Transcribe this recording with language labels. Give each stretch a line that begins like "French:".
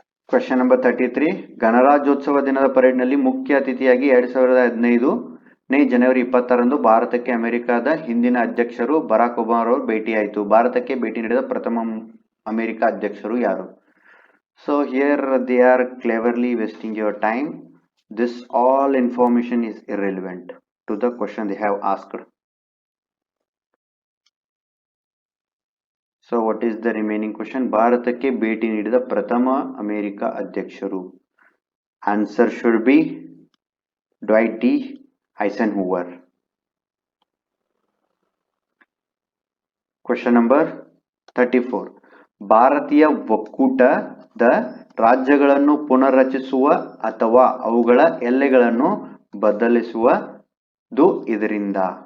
English: question number
Kannada: 33. ಗಣರಾಜ್ಯೋತ್ಸವ ದಿನದ ಪರೇಡ್ನಲ್ಲಿ ಮುಖ್ಯ ಅತಿಥಿಯಾಗಿ 2015ನೇ ಜನವರಿ 26ರಂದು ಭಾರತಕ್ಕೆ ಅಮೆರಿಕದ ಹಿಂದಿನ ಅಧ್ಯಕ್ಷರು ಬರಾಕ್ ಒಬಾಮಾ ಅವರು ಭೇಟಿಯಾಯಿತು. ಭಾರತಕ್ಕೆ ಭೇಟಿ ನೀಡಿದ ಪ್ರಥಮ ಅಮೆರಿಕ ಅಧ್ಯಕ್ಷರು ಯಾರು?
English: So here they are cleverly wasting your time. This all information is irrelevant to the question they have asked. So what is the remaining question?
Kannada: ಭಾರತಕ್ಕೆ ಭೇಟಿ ನೀಡಿದ ಪ್ರಥಮ ಅಮೆರಿಕ ಅಧ್ಯಕ್ಷರು.
English: Answer should be Dwight D. Eisenhower. Question number 34.
Kannada: ಭಾರತೀಯ ಒಕ್ಕೂಟದ ರಾಜ್ಯಗಳನ್ನು ಪುನರ್ರಚಿಸುವ ಅಥವಾ ಅವುಗಳ ಎಲ್ಲೆಗಳನ್ನು ಬದಲಿಸುವುದು ಇದರಿಂದ.